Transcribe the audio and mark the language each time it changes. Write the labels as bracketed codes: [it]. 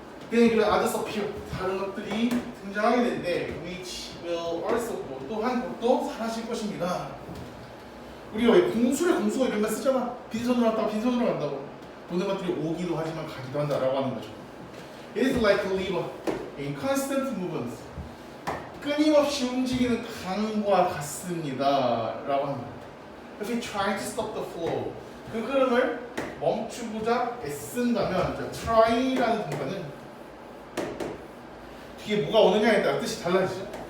[en] Then 그 others appear. [ko] 다른 것들이 등장하게 되는데 [en] which will also go. [ko] 또한 것도 사라질 것입니다. 우리가 왜 공수가 이런 거 쓰잖아. 빈손으로 왔다가 빈손으로 간다고. 모든 것들이 오기도 하지만 가기도 한다라고 하는 거죠. [en] It is like a river in constant movement. [ko] 끊임없이 움직이는 강과 같습니다. 라고 합니다. [en] If we try to stop the flow, [ko] 그 흐름을 멈추고자 애쓴다면, try라는 동사는 뒤에 뭐가 오느냐에 따라 뜻이 달라지죠.